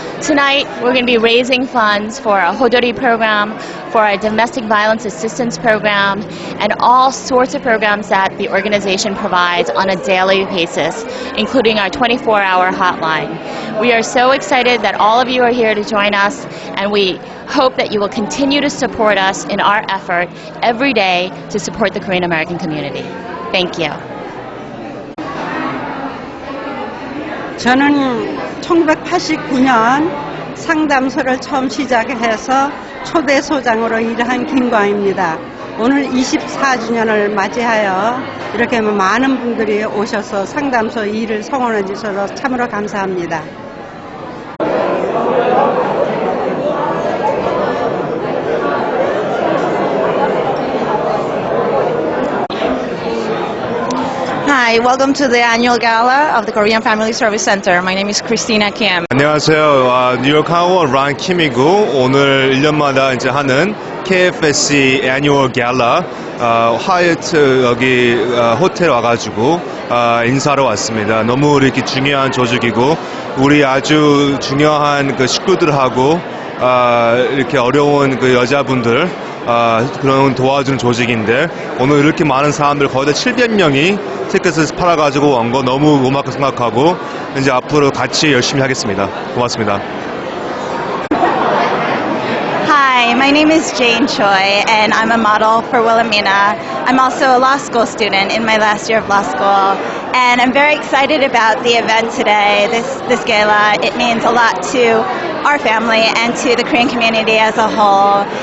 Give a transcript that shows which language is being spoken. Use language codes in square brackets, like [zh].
[en] Tonight, we're going to be raising funds for a Hodori program, for our domestic violence assistance program, and all sorts of programs that the organization provides on a daily basis, including our 24-hour hotline. We are so excited that all of you are here to join us, and we hope that you will continue to support us in our effort every day to support the Korean American community. Thank you. [ko] 저는 1989년 상담소를 처음 시작해서 초대 소장으로 일한 김광입니다. 오늘 24주년을 맞이하여 이렇게 많은 분들이 오셔서 상담소 일을 성원해 주셔서 참으로 감사합니다. [en] Hi, welcome to the annual gala of the Korean Family Service Center. My name is Christina Kim. [ko] 안녕하세요. 뉴욕 하원 란 킴이고 오늘 1년마다 이제 하는 KFSC Annual Gala 하얏트 여기 호텔 와가지고 인사로 왔습니다. 너무 이렇게 중요한 조직이고 우리 아주 중요한 그 식구들하고 이렇게 어려운 그 여자분들 그런 도와주는 조직인데 오늘 이렇게 많은 사람들 거의 다 700명이 티켓을 팔아가지고 온 거 너무 고맙게 생각하고 이제 앞으로 같이 열심히 하겠습니다. 고맙습니다. [en] Hi, my name is Jane Choi, and I'm a model for Wilhelmina. I'm also a law school student in my last year of law school, and I'm very excited about the event today, this gala. It means a lot to our family and to the Korean community as a whole.